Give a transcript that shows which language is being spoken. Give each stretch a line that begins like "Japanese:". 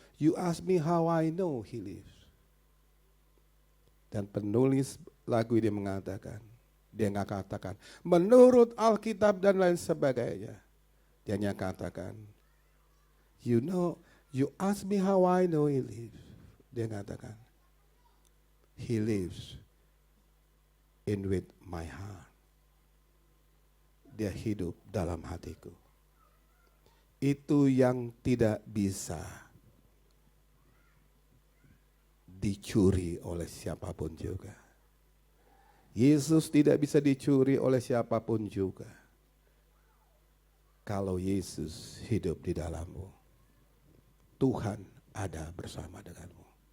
English: You ask me how I know He lives.
Indonesian: Dan penulis lagu ini mengatakan, dia nggak katakan, menurut Alkitab dan lain sebagainya. Dia hanya katakan,
English: you know, you ask me how I know He lives.
Indonesian: Dia katakan,
English: He lives in with my heart.
Indonesian: Dia hidup dalam hatiku. Itu yang tidak bisa dicuri oleh siapapun juga. Yesus tidak bisa dicuri oleh siapapun juga. Kalau Yesus hidup di dalammu, Tuhan ada bersama denganmu.